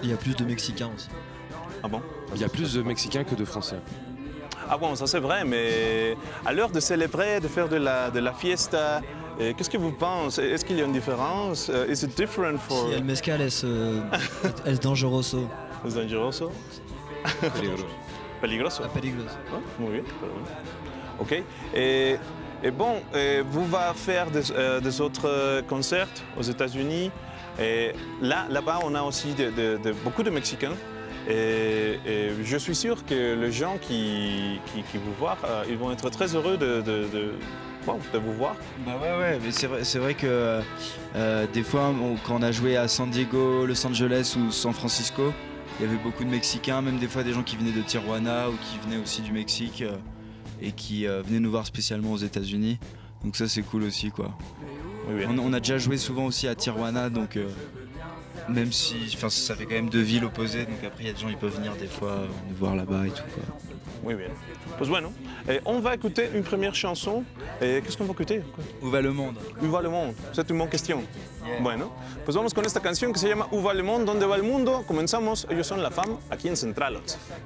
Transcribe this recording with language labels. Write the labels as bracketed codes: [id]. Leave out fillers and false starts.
[fr] Il y a plus de Mexicains aussi. Ah bon? Il y a plus de Mexicains que de Français. Ah bon, ça c'est vrai, mais à l'heure de célébrer, de faire de la fiesta, qu'est-ce que vous pensez? Est-ce qu'il y a une différence? [en] Is it different for... [es] Si el mezcal es dangeroso. Es dangeroso? Peligroso. Peligroso. Ah, muy bien. Ok. [fr] Et bon, vous va faire des autres concerts aux États-Unis. Et là-bas, on a aussi beaucoup de Mexicains. Et je suis sûr que les gens qui vous voient, ils vont être très heureux de vous voir. Bah ouais, mais c'est vrai que des fois, quand on a joué à San Diego, Los Angeles ou San Francisco, il y avait beaucoup de Mexicains, même des fois des gens qui venaient de Tijuana ou qui venaient aussi du Mexique et qui venaient nous voir spécialement aux États-Unis. Donc ça c'est cool aussi quoi. Oui. On a déjà joué souvent aussi à Tijuana, donc même si ça fait quand même deux villes opposées, donc après il y a des gens qui peuvent venir des fois nous voir là-bas et tout quoi. [es] Muy bien. Pues bueno, [fr] on va écouter une première chanson. Qu'est-ce qu'on va écouter? Où va le monde? Où va le monde? C'est une bonne question. [es] Bueno, pues vamos con esta canción que se llama Où va le monde? ¿Dónde va el mundo? Comenzamos. Ellos son La Femme, aquí en Centralots.